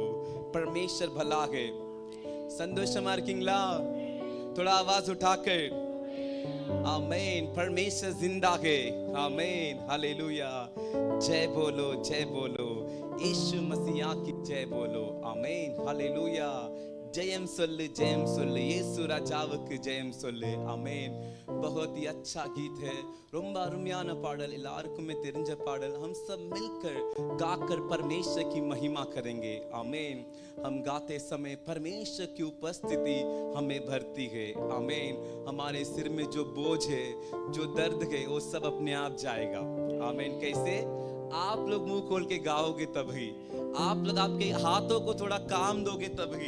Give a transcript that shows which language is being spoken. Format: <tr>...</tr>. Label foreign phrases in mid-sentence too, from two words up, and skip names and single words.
<hi>परमेश्वर भला है. संतोष मार्किंगला थोड़ा आवाज उठाकर आमीन. परमेश्वर जिंदा है. आमीन हालेलुया. जय बोलो यीशु मसीह की जय बोलो. आमीन हालेलुया.</hi> <ta>ஜெயம் சொல்லு இயேசு ராஜாவுக்கு ஜெயம் சொல்லு. ஆமென்.</ta> <hi>बहुत ही अच्छा गीत है.</hi> <ta>ரொம்ப அருமையான பாடல். எல்லாருக்குமே தெரிஞ்ச பாடல்.</ta> <hi>हम सब मिलकर गाकर परमेश्वर की महिमा करेंगे. आमीन. हम गाते समय परमेश्वर की उपस्थिति हमें भरती है. आमीन. हमारे सिर में जो बोझ है, जो दर्द है, वो सब अपने आप जाएगा. आमीन. कैसे? आप लोग मुंह खोल के गाओगे तभी. आप लोग आपके हाथों को थोड़ा काम दोगे तभी.</hi>